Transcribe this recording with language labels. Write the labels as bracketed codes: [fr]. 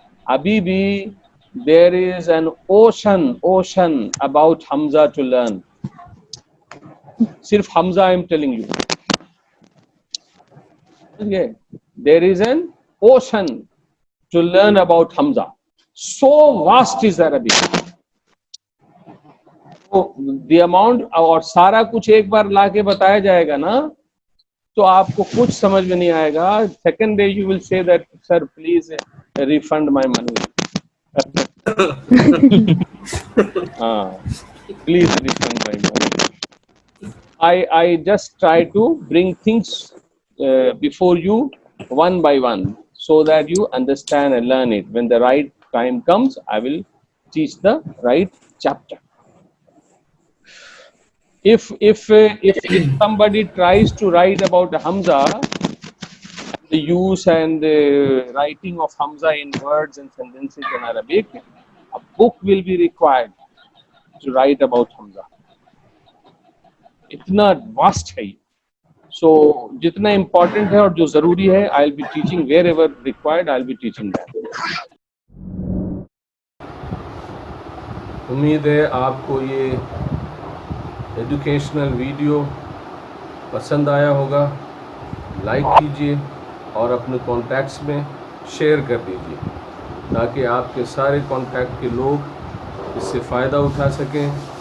[hi] अभी भी [en] there is an ocean about Hamza to learn. [hi] सिर्फ [en] Hamza I am telling you. Okay. There is an ocean to learn about Hamza. So vast is Arabic. [hi] तो [en] the amount [hi] और सारा कुछ एक बार लाके बताया जाएगा ना तो आपको कुछ समझ में नहीं आएगा. [en] Second day you will say that sir please refund my money. Please refund my money. I just try to bring things before you one by one so that you understand and learn it. When the right time comes, I will teach the right chapter. If somebody tries to write about Hamza, the use and the writing of Hamza in words and sentences in Arabic, a book will be required to write about Hamza. [hi] इतना vast है. [en] So [hi] जितना important है और जो जरूरी है, [en] I'll be teaching wherever required. I'll be teaching that. [hi] उम्मीद है आपको ये एजुकेशनल वीडियो पसंद आया होगा. लाइक कीजिए और अपने कॉन्टैक्ट्स में शेयर कर दीजिए ताकि आपके सारे कॉन्टैक्ट के लोग इससे फ़ायदा उठा सकें.